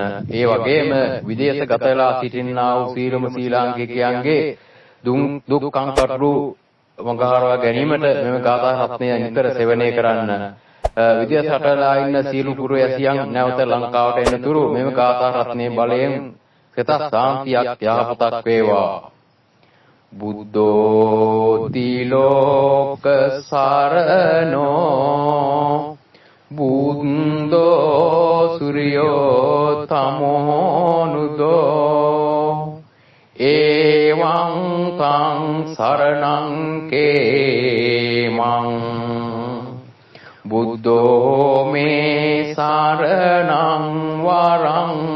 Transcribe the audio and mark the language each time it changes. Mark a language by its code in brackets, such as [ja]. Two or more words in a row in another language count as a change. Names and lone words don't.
[si] ඒ වගේම විදේශගත වෙලා සිටින්නා වූ සියලුම ශ්‍රී ලාංකිකයන්ගේ දුක් කංකටළු වගහරවා ගැනීමට මෙම ගාථා රත්නය නිතර සේවනය කරන්න. විදේශ රටවල ඉන්න සියලු පුරවැසියන් නැවත ලංකාවට එනතුරු මෙම ගාථා රත්නයේ බලයෙන් සිත සාන්තියක් යහපතක් වේවා. [pi] බුද්ධෝ තිලෝක සරණෝ බුද්ධෝ සූර්යෝ තමෝනුදෝ එවං තං සරණං කේමං බුද්ධෝ මේ සරණං වරං